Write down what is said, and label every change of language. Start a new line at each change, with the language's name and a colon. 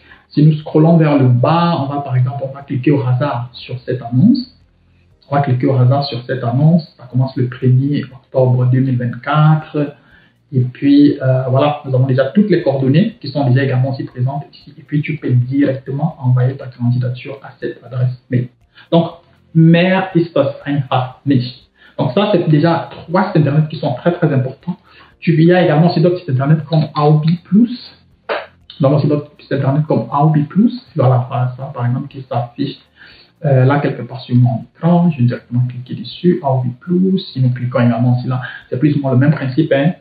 French: Si nous scrollons vers le bas, on va par exemple, on va cliquer au hasard sur cette annonce. On va cliquer au hasard sur cette annonce. Ça commence le 1er octobre 2024. Et puis, voilà, nous avons déjà toutes les coordonnées qui sont déjà également aussi présentes ici. Et puis, tu peux directement envoyer ta candidature à cette adresse mail.
German: Donc, mehr ist das einfach nicht.
French: Donc, ça, c'est déjà 3 sites internet qui sont très, très importants. Il y a également aussi d'autres sites internet comme Aubi Plus. Nous avons aussi d'autres sites internet comme Aubi Plus. Voilà, ça, par exemple, qui s'affiche là quelque part sur mon écran. Je vais directement cliquer dessus, Aubi Plus. Si nous cliquons également ici, là, c'est plus ou moins le même principe. Hein.